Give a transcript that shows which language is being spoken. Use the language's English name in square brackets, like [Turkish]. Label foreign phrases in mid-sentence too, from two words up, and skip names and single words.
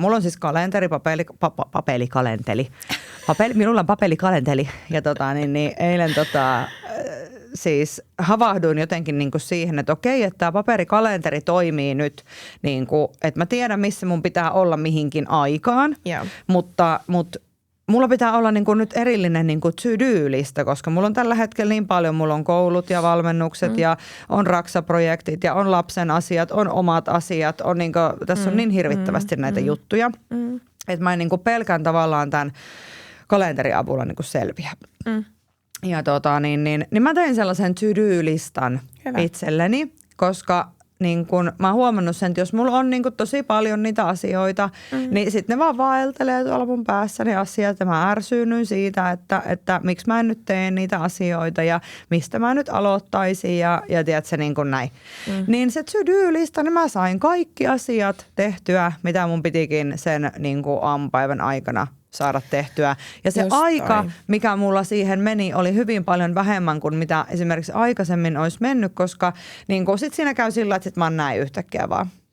[Finnish] Mulla on siis kalenteri, minulla on papelikalenteri ja niin eilen siis havahduin jotenkin niinku siihen, että okei, että tämä paperikalenteri toimii nyt, niinku, että mä tiedän, missä mun pitää olla mihinkin aikaan, mutta mulla pitää olla niinku nyt erillinen niinku to-do-lista, koska mulla on tällä hetkellä niin paljon, mulla on koulut ja valmennukset ja on raksaprojektit ja on lapsen asiat, on omat asiat, on niinku, tässä on niin hirvittävästi näitä juttuja, että mä en niinku pelkään tavallaan tämän kalenterin avulla niinku selviä. Ja niin mä tein sellaisen to-do-listan itselleni, koska niin kun, mä oon huomannut sen, että jos mulla on niin kun tosi paljon niitä asioita, niin sitten ne vaan vaeltelee tuolla mun päässä ne asiat ja mä ärsyynyn siitä, että miksi mä en nyt tee niitä asioita ja mistä mä nyt aloittaisin ja tiedätkö niin kuin näin. Niin se to-do-lista, niin mä sain kaikki asiat tehtyä, mitä mun pitikin sen niin kuin aamupäivän aikana saada tehtyä. Ja se aika, mikä mulla siihen meni, oli hyvin paljon vähemmän kuin mitä esimerkiksi aikaisemmin olisi mennyt, koska niin kuin sit siinä käy sillä, että sit mä oon näin yhtäkkiä vaan.